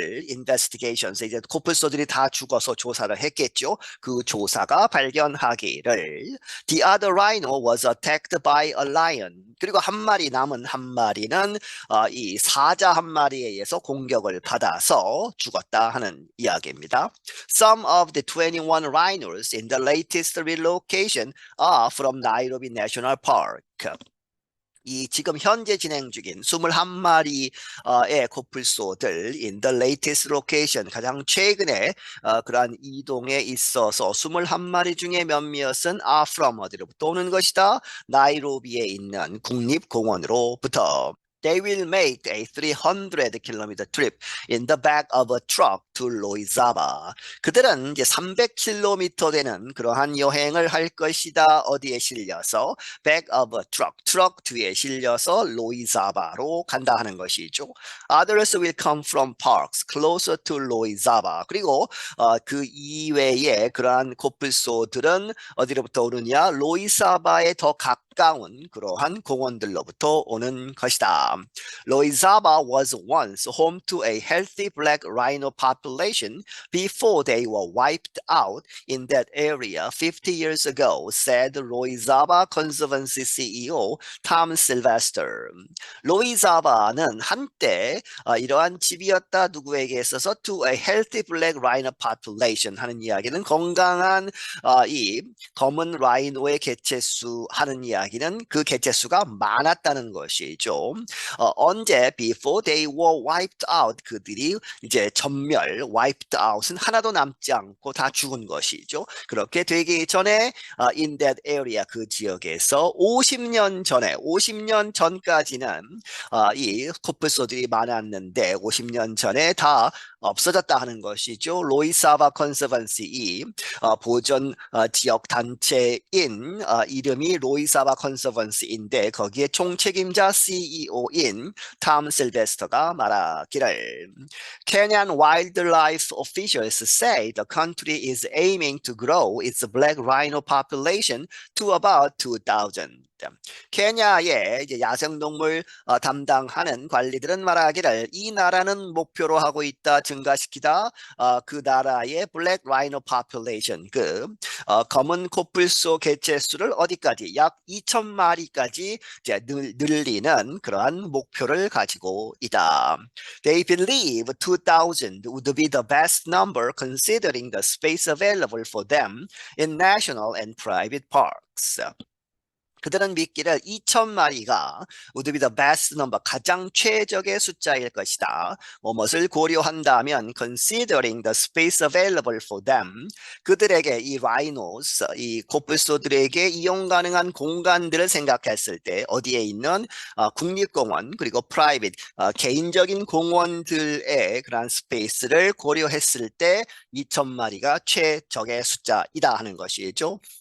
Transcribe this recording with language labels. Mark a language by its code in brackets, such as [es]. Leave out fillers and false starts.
[en] investigations, [ko] 이제 코뿔소들이 다 죽어서 조사를 했겠죠. 그 조사가 발견하기를 [en] the other rhino was attacked by a lion. [ko] 그리고 남은 한 마리는 이 사자 한 마리에 의해서 공격을 받아서 죽었다 하는 이야기입니다. [en] Some of the 21 rhinos in the latest relocation are from Nairobi National Park. [ko] 이 지금 현재 진행 중인 21마리의 코뿔소들 [en] in the latest location, [ko] 가장 최근에 그러한 이동에 있어서 21마리 중에 몇몇은 [en] are from, [ko] 어디로부터 오는 것이다? 나이로비에 있는 국립공원으로부터. [en] They will make a 300km trip in the back of a truck to Loizaba. [ko] 그들은 이제 300km 되는 그러한 여행을 할 것이다. 어디에 실려서? [en] back of a truck, [ko] 트럭 뒤에 실려서 로이자바로 간다 하는 것이죠. [en] Others will come from parks closer to Loizaba. [ko] 그리고 그 이외에 그러한 코뿔소들은 어디로부터 오느냐? 로이자바에 더 가까운 그러한 공원들로부터 오는 것이다. [en] Loizaba was once home to a healthy black rhino population population before they were wiped out in that area 50 years ago, said 로이자바 Conservancy CEO Tom Sylvester. [ko] 로이자바는 한때 이러한 집이었다 누구에게 있어서 [en] to a healthy black rhino population [ko] 하는 이야기는 건강한 이 검은 라이노의 개체수 하는 이야기는 그 개체수가 많았다는 것이죠. 언제 [en] before they were wiped out [ko] 그들이 이제 전멸 [en] wiped out [ko] 은 하나도 남지 않고 다 죽은 것이죠. 그렇게 되기 전에 [en] in that area [ko] 그 지역에서 50년 전까지는 이 코뿔소들이 많았는데 50년 전에 다 없어졌다 하는 것이죠. 로이사바 컨서번시 보존 지역 단체인 이름이 로이사바 컨서번시인데 거기에 총책임자 CEO인 탐 실베스터가 말하기를 [en] Kenyan wildlife officials say the country is aiming to grow its black rhino population to about 2,000. [ko] 케냐의 이제 야생동물 담당하는 관리들은 말하기를 이 나라는 목표로 하고 있다 증가시키다 그 나라의 블랙 라이노 포퓰레이션 그 검은 코뿔소 개체수를 어디까지 약 2,000마리까지 이제 늘리는 그러한 목표를 가지고 있다. [en] They believe 2,000 would be the best number considering the space available for them in national and private parks. [ko] 그들은 믿기를 2,000마리가 [en] would be the best number, [ko] 가장 최적의 숫자일 것이다. 무엇을 고려한다면 [en] considering the space available for them, [ko] 그들에게 이 rhinos, 이 코뿔소들에게 이용 가능한 공간들을 생각했을 때 어디에 있는 국립공원 그리고 private, 개인적인 공원들의 그런 스페이스를 고려했을 때 2,000마리가 최적의 숫자이다 하는 것이죠.